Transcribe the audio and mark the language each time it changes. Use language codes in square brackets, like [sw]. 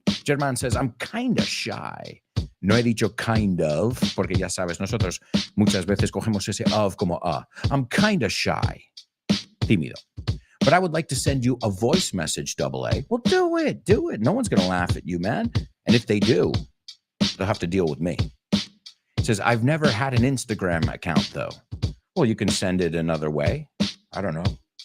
[en] Germán says, I'm kind of shy. [es] No he dicho [en] kind of, [es] porque ya sabes, nosotros muchas veces cogemos ese of como a. [en] I'm kind of shy. [es] Tímido. [en] But I would like to send you a voice message, double A. Well, do it. Do it. No one's going to laugh at you, man. And if they do, they'll have to deal with me. It says, I've never had an Instagram account, though. Well, you can send it another way. I don't know.